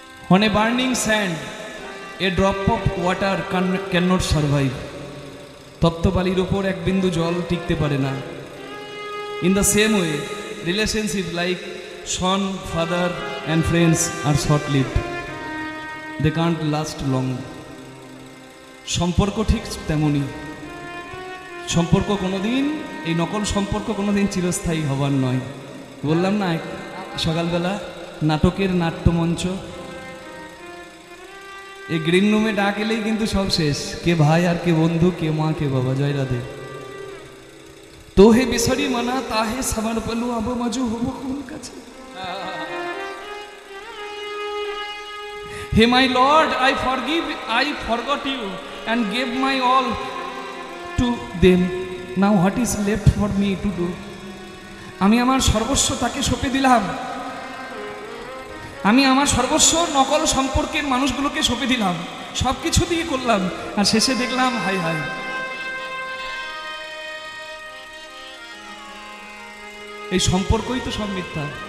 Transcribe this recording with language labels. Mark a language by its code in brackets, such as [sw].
[en] On a burning sand, a drop of water cannot survive. [bn] তপ্ত বালির উপর এক বিন্দু জল টিকতে পারে না। [en] In the same way, relationship like son, father and friends are short-lived. They can't last long. [bn] সম্পর্ক ঠিক তেমনি। সম্পর্ক কোনোদিন, এই নকল সম্পর্ক কোনোদিন চিরস্থায়ী হবার নয়। বললাম না সকালবেলা নাটকের নাট্যমঞ্চ, এই গ্রিন রুমে ডাক এলেই কিন্তু সব শেষ। কে ভাই আর কে বন্ধু, কে মা কে বাবা। জয় রাধে। [mai] তোহে বিসরি মানা তাহে সামার পেলু, আব মাজু হব কোন কাছে। [en] হে my lord, I forgot you and gave my all to them. Now what is left for me to do? [bn] আমি আমার সর্বস্ব তাকে সঁপে দিলাম। আমি আমার সর্বস্ব নকল সম্পর্কের মানুষগুলোকে সঁপে দিলাম, সব কিছু দিয়ে করলাম, আর শেষে দেখলাম হাই হাই। এই সম্পর্কই তো সব মিথ্যা।